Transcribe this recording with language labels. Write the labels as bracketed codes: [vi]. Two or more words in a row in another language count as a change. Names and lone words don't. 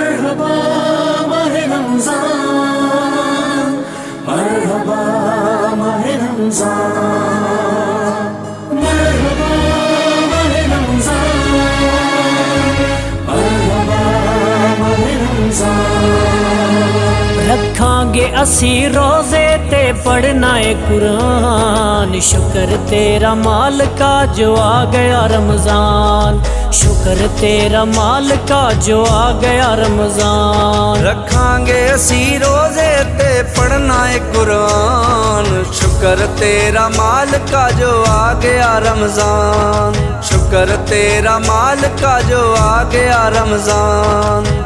[ur] مرحبا ماہِ رمضان، مرحبا ماہِ رمضان، مرحبا ماہِ رمضان، مرحبا ماہِ رمضان. [pa] رکھاں گے اسی روزے تے پڑھنا ہے قرآن، شکر تیرا مالکا جو آ گیا رمضان، شکر تیرا مالکا جو آ گیا رمضان. رکھاں گے اسی روزے تے پڑھنا ہے قرآن، شکر تیرا مالکا جو آ گیا رمضان، شکر تیرا مالکا جو آ گیا رمضان.